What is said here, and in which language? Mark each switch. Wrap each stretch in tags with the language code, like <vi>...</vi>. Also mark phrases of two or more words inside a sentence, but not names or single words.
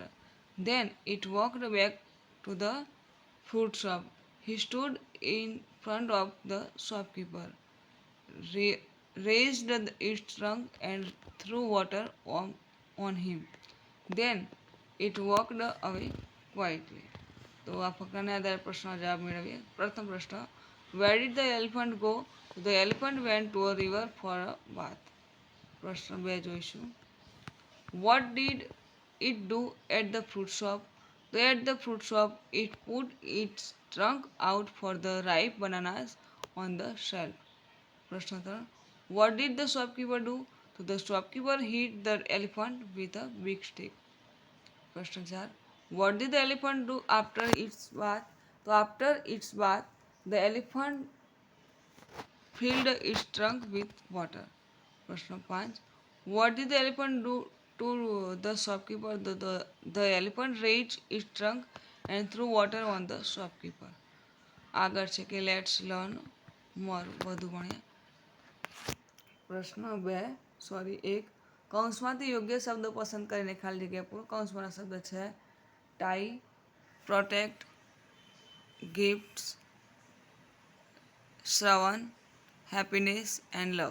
<en>Then it walked back to the fruit shop. He stood in front of the shopkeeper, raised its trunk and threw water on him. Then it walked away quietly.</en> <gu>તો આ ફકરાને આધારે પ્રશ્નનો જવાબ મેળવીએ. પ્રથમ પ્રશ્ન</gu> <en>Where did the elephant go? The elephant went to a river for a bath.</en> <gu>પ્રશ્ન 2 જોઈશું.</gu> <en>What did it do at the fruit shop? At the fruit shop, it put its trunk out for the ripe bananas on the shelf. પ્રશ્ન 3 What did the shopkeeper do? The shopkeeper hit the elephant with a big stick. પ્રશ્ન 4 What did the elephant do after its bath? After its bath, the elephant filled its trunk with water. પ્રશ્ન 5 What did the elephant do to the shopkeeper? The elephant raised its trunk and threw water on the shopkeeper.</en> <gu>આગળ છે કે</gu> <en>let's learn more</en> <gu>વધુ ભણ્યા. પ્રશ્ન 1 કૌંસમાંથી યોગ્ય શબ્દો પસંદ કરીને ખાલી જગ્યા પૂરો. કૌંસમાંના શબ્દ છે</gu> <en>tie, protect, gifts,</en> <gu>શ્રવણ,</gu> <en>happiness and love.</en>